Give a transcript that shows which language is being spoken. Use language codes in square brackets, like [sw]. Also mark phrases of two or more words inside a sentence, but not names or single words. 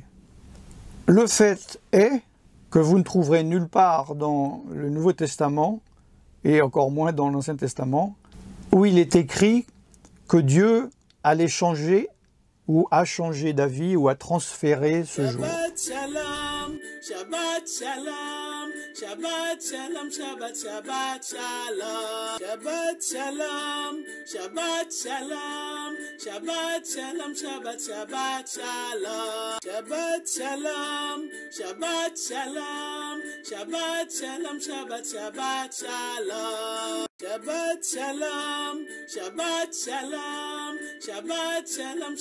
[fr] Le fait est que vous ne trouverez nulle part dans le Nouveau Testament, et encore moins dans l'Ancien Testament, où il est écrit que Dieu allait changer, ou a changé d'avis, ou a transféré ce jour. [he] שבת שלום, שבת שלום, שבת שבת שלום, שבת שלום, שבת שלום, שבת שלום, שבת שבת שלום, שבת שלום, שבת שלום, שבת שלום, שבת שבת שלום, שבת שלום, שבת שלום, שבת שלום.